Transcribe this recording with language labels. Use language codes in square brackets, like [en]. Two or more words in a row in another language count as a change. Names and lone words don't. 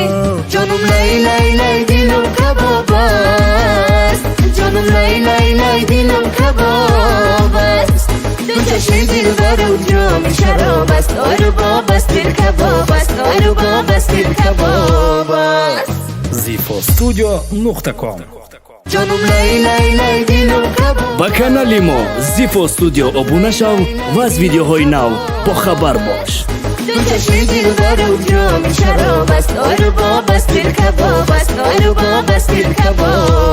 [fa] جانم لای لای لای دلم کباب است، جانم لای لای لای دلم کباب است. دو چشم دلبر و جام شراب است، آرو باب است دل کباب است، آرو باب است دل کباب است. zifostudio.com جانم لای لای لای دلم کباب. [tg] ба канали мо Zifo Studio обуна шав ва аз видеоҳои нав бохабар бош. [fa] دو چشم دلبر و جام شراب است، آرو باب است دل کباب است، آرو باب است دل کباب